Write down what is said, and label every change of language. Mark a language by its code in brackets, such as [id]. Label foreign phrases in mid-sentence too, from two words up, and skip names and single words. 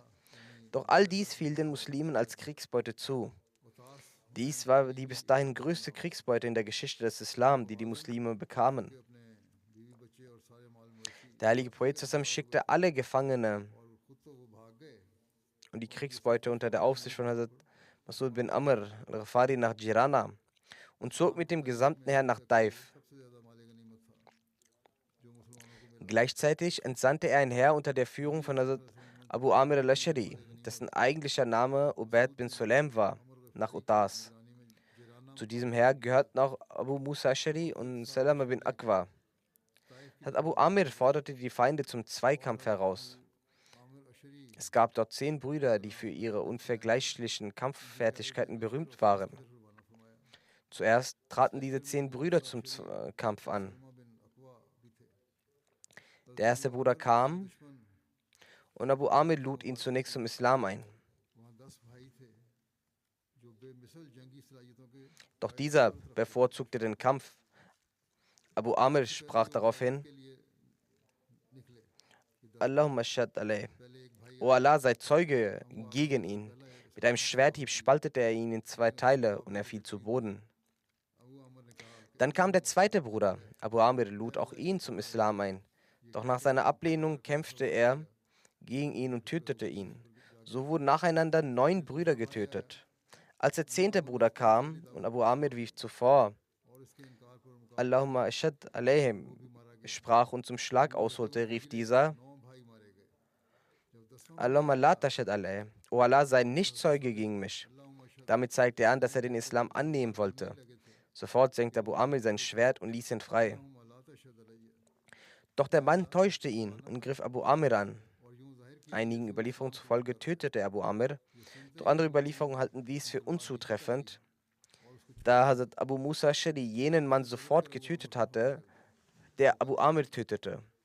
[de] Doch all dies fiel den Muslimen als Kriegsbeute zu. Dies war die bis dahin größte Kriegsbeute in der Geschichte des Islam, die die Muslime bekamen. Der heilige Prophet schickte alle Gefangene und die Kriegsbeute unter der Aufsicht von Hazrat Masud bin Amr al-Ghafari nach Jirana und zog mit dem gesamten Heer nach Taif. Gleichzeitig entsandte er ein Heer unter der Führung von Hazrat Abu Amir al-Ashari, dessen eigentlicher Name Ubayd bin Sulaim war, nach Utas. Zu diesem Heer gehörten auch Abu Musa Ashari und Salama bin Aqwa. Hazrat Abu Amir forderte die Feinde zum Zweikampf heraus. Es gab dort 10 Brüder, die für ihre unvergleichlichen Kampffertigkeiten berühmt waren. Zuerst traten diese 10 Brüder zum Kampf an. Der erste Bruder kam und Abu Amir lud ihn zunächst zum Islam ein. Doch dieser bevorzugte den Kampf. Abu Amir sprach daraufhin: [ar] اللهم اشهد عليه. [de] O Allah, sei Zeuge gegen ihn. Mit einem Schwerthieb spaltete er ihn in 2 Teile und er fiel zu Boden. Dann kam der zweite Bruder. Abu Amir lud auch ihn zum Islam ein. Doch nach seiner Ablehnung kämpfte er gegen ihn und tötete ihn. So wurden nacheinander 9 Brüder getötet. Als der 10. Bruder kam und Abu Amir wie zuvor [ar] اللهم اشهد عليهم [de] sprach und zum Schlag ausholte, rief dieser: [ar] اللهم لا تشهد عليه. [de] O Allah, sei nicht Zeuge gegen mich. Damit zeigte er an, dass er den Islam annehmen wollte. Sofort senkte Abu Amir sein Schwert und ließ ihn frei. Doch der Mann täuschte ihn und griff Abu Amir an. Einigen Überlieferungen zufolge tötete er Abu Amir, doch andere Überlieferungen halten dies für unzutreffend, da Hazrat Abu Musa Ashari jenen Mann sofort getötet hatte, der Abu Amir tötete.